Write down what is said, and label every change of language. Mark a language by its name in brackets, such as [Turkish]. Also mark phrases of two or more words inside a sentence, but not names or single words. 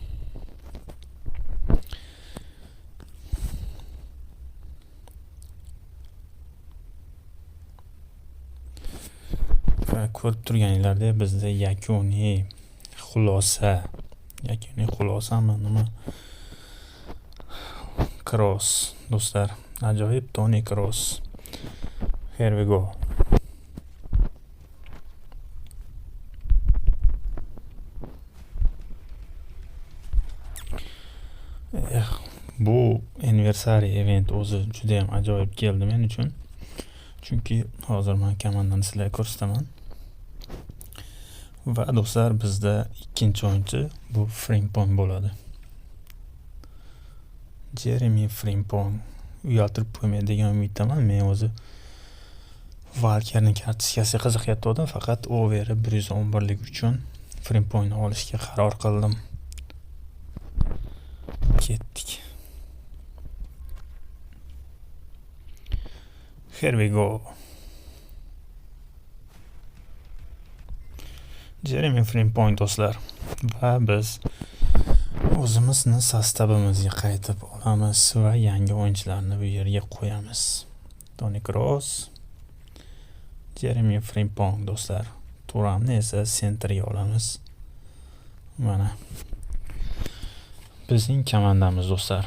[Uzbek] Ko'rib turganinglardek bizda yakuniy xulosami nima? Kroos do'stlar, ajoyib Toni Kroos. [English] Here we go. [Uzbek] Bu [English] anniversary event [Uzbek] o'zi juda ham ajoyib keldi men uchun. Chunki hozir men komandani sizlarga ko'rsataman. Va do'stlar, bizda ikkinchi o'yinchi bu Frimpong bo'ladi. Jeremy Frimpong. Uyaltirib qo'ymaydigan umiddaman. Men o'zi Walkerning kartochkasi qiziqayotgandim, faqat overi 111 lik uchun Frimpongni olishga qaror qildim. Ketdik. [English] Here we go. [Uzbek] Jeremy Frimpong do'stlar. Va biz o'zimizni sostavimizga qaytib olamiz va yangi o'yinchilarni bu yerga qo'yamiz. Toni Kroos, Jeremy Frimpong do'stlar. Turamni esa sentrga olamiz. Mana bizning komandamiz do'stlar.